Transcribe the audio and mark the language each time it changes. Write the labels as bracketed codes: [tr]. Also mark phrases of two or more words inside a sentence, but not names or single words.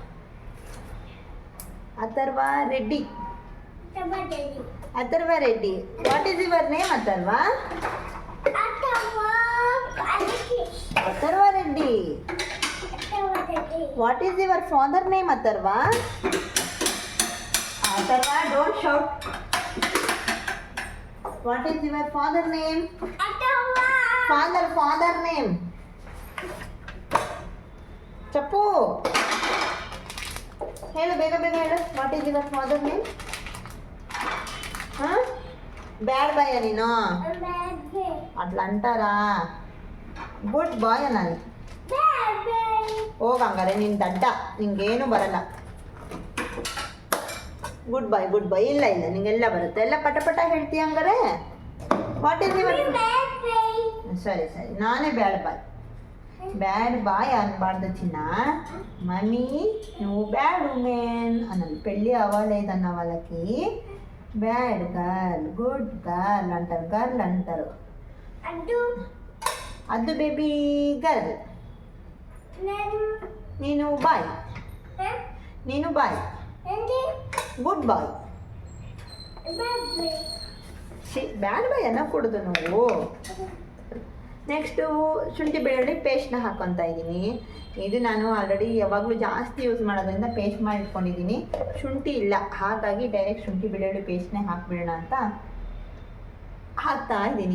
[kn] ಅಥರ್ವ ರೆಡ್ಡಿ, ಅಥರ್ವ ರೆಡ್ಡಿ. [en] What is your name ಅಥರ್ವ? ಅಥರ್ವ ರೆಡ್ಡಿ. What is your father name ಅಥರ್ವ? ಅಥರ್ವ, Don't shout. What is your father name? father name. [kn] ಚಪ್ಪು ಹೇಳು, ಬೇಗ ಬೇಗ ಹೇಳು. [en] What is your father name? [kn] ಹಾಂ, [en] bad boy [kn] ನೀನು, ಅಟ್ಲ ಅಂತಾರಾ? [en] good boy [kn] ನಾನು. ಹೋಗಂಗಾರೆ ನೀನು ದಡ್ಡ, ನಿಂಗೇನು ಬರಲ್ಲ. [en] Good boy, good boy. [kn] ಇಲ್ಲ ಇಲ್ಲ, ನಿಂಗೆಲ್ಲ ಬರುತ್ತೆ, ಎಲ್ಲ ಪಟ ಪಟ ಹೇಳ್ತೀಯ ಹಂಗಾರೆ. [en] What is your? [kn] ಸರಿ ಸರಿ, [en] నానే bad boy. bad boy [te] అనబార్దు చిన్న. మమ్మీ నువ్వు [en] bad woman [te] అనాలి. పెళ్ళి అవ్వలేదన్న వాళ్ళకి [en] bad girl, good girl [te] అంటారు, గర్ల్ అంటారు. అద్దు [en] baby girl. [te] నేను బాయ్, నేను బాయ్, [en] good boy. bad boy [kn] ಅನ್ನಕೂಡದು ನಾವು. ನೆಕ್ಸ್ಟು ಶುಂಠಿ ಬೆಳ್ಳುಳ್ಳಿ ಪೇಸ್ಟ್ನ ಹಾಕ್ಕೊತಾ ಇದ್ದೀನಿ. ಇದು ನಾನು ಆಲ್ರೆಡಿ ಯಾವಾಗಲೂ ಜಾಸ್ತಿ ಯೂಸ್ ಮಾಡೋದ್ರಿಂದ ಪೇಸ್ಟ್ ಮಾಡಿ ಇಟ್ಕೊಂಡಿದ್ದೀನಿ. ಶುಂಠಿ ಇಲ್ಲ, ಹಾಗಾಗಿ ಡೈರೆಕ್ಟ್ ಶುಂಠಿ ಬೆಳ್ಳುಳ್ಳಿ ಪೇಸ್ಟ್ನೇ ಹಾಕ್ಬಿಡೋಣ ಅಂತ ಹಾಕ್ತಾ ಇದ್ದೀನಿ.